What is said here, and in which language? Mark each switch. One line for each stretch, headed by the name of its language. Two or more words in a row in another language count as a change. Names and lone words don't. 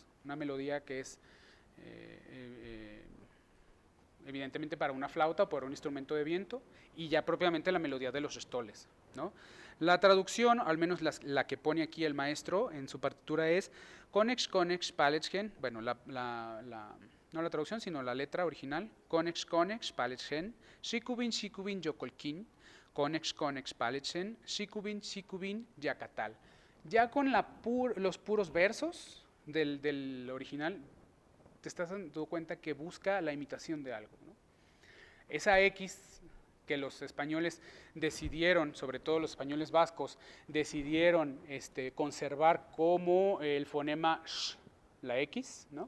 Spanish: Una melodía que es evidentemente para una flauta o para un instrumento de viento, y ya propiamente la melodía de los xtoles, ¿no? La traducción, al menos la que pone aquí el maestro en su partitura, es
Yucateco: Conex Conex Paletgen,
Spanish: bueno, no la traducción, sino la letra original,
Yucateco: Conex Conex Paletgen, Shikubin Shikubin Yocolquín, Conex Conex Paletgen, Shikubin Shikubin Yacatal.
Spanish: Ya con los puros versos del original, te estás dando cuenta que busca la imitación de algo, ¿no? Esa X que los españoles decidieron, sobre todo los españoles vascos, decidieron conservar como el fonema sh, la X, ¿no?